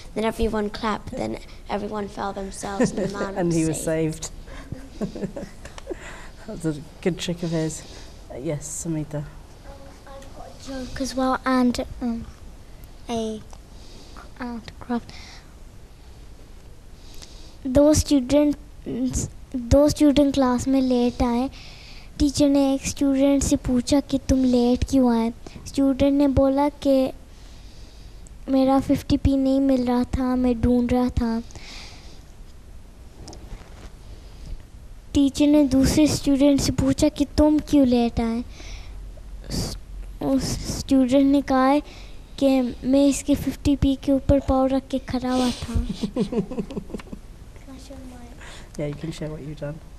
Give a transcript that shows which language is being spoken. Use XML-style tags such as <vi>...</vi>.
<en>Then everyone clapped, then everyone fell themselves and the man and was he was saved. That's a good trick of his. Yes, Samita. I've got a joke as well, and a craft.</en> <hi>दो student class में late आए. Teacher ने एक student से पूछा कि तुम late क्यों आए. स्टूडेंट ने बोला कि मेरा 50p नहीं मिल रहा था, मैं ढूंढ रहा था. टीचर ने दूसरे स्टूडेंट से पूछा कि तुम क्यों लेट आए. उस स्टूडेंट ने कहा कि मैं इसके 50p के ऊपर पाँव रख के खड़ा हुआ था.</hi> <en>Yeah, you can share what you've done.</en>